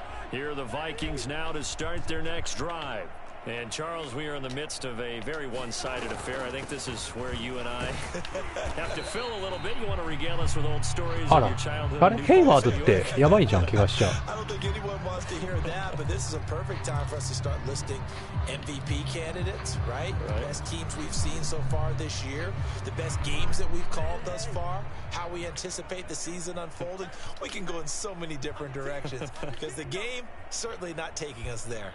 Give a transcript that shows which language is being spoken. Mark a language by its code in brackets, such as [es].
[en] Here are the Vikings now to start their next drive. And Charles, we are in the midst of a very one-sided affair. I think this is where you and I have to fill a little bit. You want to regale us with old stories of your childhood. [ja] あれヘイワードってやばいじゃん、怪我しちゃう。 [en] I don't think anyone wants to hear that, but this is a perfect time for us to start listing MVP candidates, right? The best teams we've seen so far this year, the best games that we've called thus far, how we anticipate the season unfolding. We can go in so many different directions because the game certainly not taking us there.